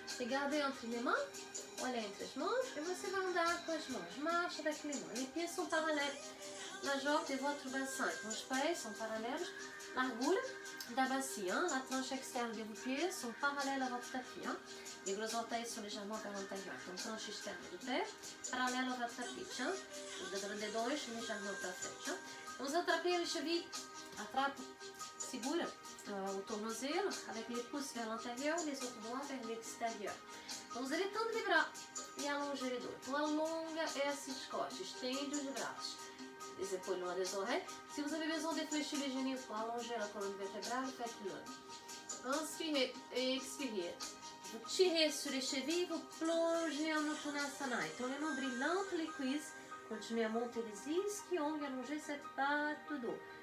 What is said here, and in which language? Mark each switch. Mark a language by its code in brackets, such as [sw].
[fr] Regardez entre les mains, [pt] olha entre as mãos [fr] e você vai andar com as mãos. Marche avec les mains. Les pieds sont parallèles. La jambe de votre bassin. [pt] Então, os pés são paralelos. Largura da bacia. [fr] La tranche externe de vos pieds sont parallèles à votre tapis. Les gros orteils sont légèrement vers l'intérieur. [pt] Então, tranche externe do pé, [fr] parallèle à votre tapis. [pt] Os dedões légèrement para frente. [fr] Vamos atraper les chevilles. Atrape, [pt] segura o tornozelo [fr] avec les pouces vers l'intérieur, les autres doigts vers l'extérieur. Então, vous allez tendre les bras e allonger les dos. [pt] Então, alonga essas costas, estende os braços. [fr] Les épaules loin des oreilles. Si vous avez besoin de fléchir les genoux pour allonger la colonne vertébrale, faites-le. Inspirez et expirez. Vous tirez sur les chevilles, vous plongez en Uttanasana. Então, le nombril entre les cuisses. Continuez à monter les ischions e allonger cette part do dos.